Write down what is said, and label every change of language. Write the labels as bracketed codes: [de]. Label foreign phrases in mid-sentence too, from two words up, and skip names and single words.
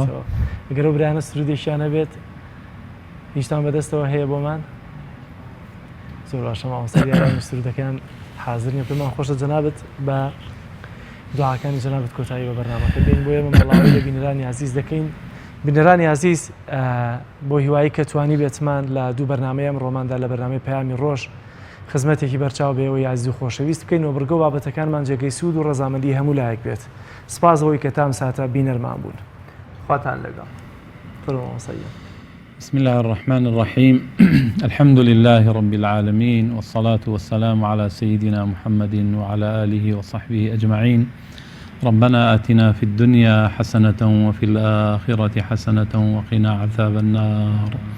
[ckb] ئەگەر ئەو برایانە سرودێکیان هەبێت هیچتان بەدەستەوە هەیە بۆمان زۆر باشە مامۆستا دیارانی سرودەکان حاضر نیە پێمان خۆشە جەنابەت بە دوعاکانی جەنابەت کۆتایی بە بەرنامەکە دێن بۆ ئێمە بەڵاوی لە بینەرانی عەزیز دەکەین بینەرانی عزیز بۆ هیوایی کە توانی بێتمان لە 2 بەرنامەیەم ڕۆماندا لە بەرنامەی پەیامی ڕۆژ خزمەتێکی بەرچاو بێەوەی عزیز و خۆشەویست بکەینەوە بڕگە و بابەتەکانمان جێگەی سوود و ڕەزامەندی هەموو لایەک بێت سپاس بەوەی کە تام ساتە بینەرمان بوون خواتان لەگەڵ [ar] بسم الله الرحمن الرحيم الحمد لله رب العالمين والصلاة والسلام على سيدنا محمد وعلى آله وصحبه أجمعين ربنا آتنا في الدنيا حسنة وفي الآخرة حسنة وقنا عذاب النار